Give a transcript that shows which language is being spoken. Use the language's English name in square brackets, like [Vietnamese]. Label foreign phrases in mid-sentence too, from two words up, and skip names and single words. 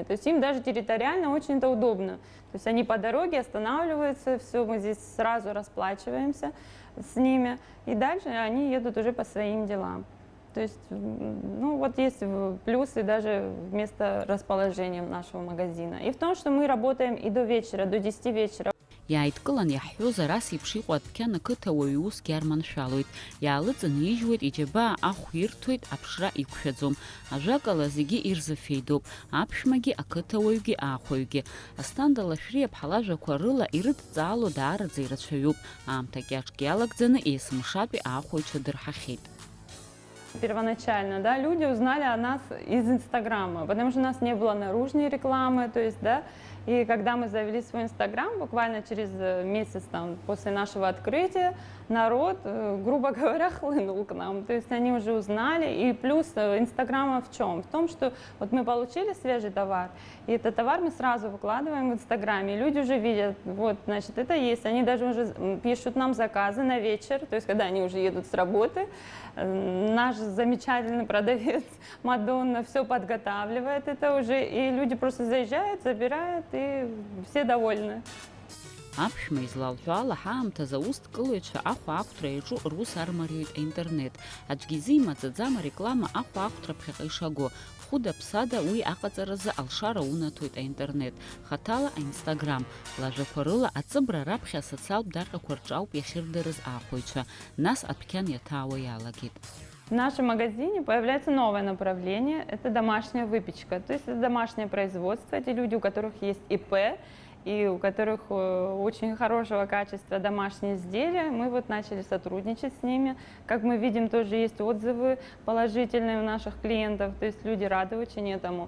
[Russian] То есть им даже территориально очень это удобно. То есть они по дороге останавливаются, все, мы здесь сразу расплачиваемся с ними, и дальше они едут уже по своим делам. То есть, есть плюсы даже вместо расположения нашего магазина. И в том, что мы работаем и до вечера, до 10 вечера. [Abkhazian] Иааидкылан иаҳҳәозар ас еиԥш иҟоу адәқьан ақыҭауаҩ усгьы арманшәалоит. Иаалыҵын ижьуеит, иџьабаа ахә ирҭоит, аԥшра иқәшәаӡом. Ажәакала зегьы ирзыфеидоуп, аԥшәмагьы, ақыҭауаҩгьы, аахәаҩгьы. Асҭанда Лашәриа аԥҳалажәақәа рыла ирыдҵаало даараӡа ирацәаҩуп. Аамҭа кьаҿк иалагӡаны есымшатәи аахәаҩцәа дырҳахьеит. [Russian] Первоначально, люди узнали о нас из Инстаграма, потому что у нас не было наружной рекламы, то есть, и когда мы завели свой Инстаграм, буквально через месяц после нашего открытия, народ, грубо говоря, хлынул к нам, то есть они уже узнали, и плюс Инстаграма в чем? В том, что мы получили свежий товар, и этот товар мы сразу выкладываем в Инстаграме, и люди уже видят, это есть, они даже уже пишут нам заказы на вечер, то есть когда они уже едут с работы, наш замечательный продавец Мадонна все подготавливает это уже, и люди просто заезжают, забирают, и все довольны. [Abkhazian] Аԥшәма излалҳәо ала ҳаамҭазы аусҭкылаҩцәа ахәа ақәҭра иаҿу рус армариоит аинтернет. Аӡәгьы изимаӡаӡам ареклама ахәа ақәҭраԥхьаҟа ишаго. Хәыда-ԥсада уи аҟаҵаразы алшара унаҭоит аинтернет. Хаҭала аинстаграм. Лажәақәа рыла аҵыбра раԥхьа асоциалтә даҟьақәа рҿы ауп иахьырдырыз аахәаҩцәа. Нас адәқьан иаҭаауа иалагеит. [Russian] В нашем магазине появляется новое направление – это домашняя выпечка. То есть это домашнее производство, эти люди, у которых есть ИП, и у которых очень хорошего качества домашние изделия. Мы вот начали сотрудничать с ними. Как мы видим, тоже есть отзывы положительные у наших клиентов, то есть люди рады очень этому.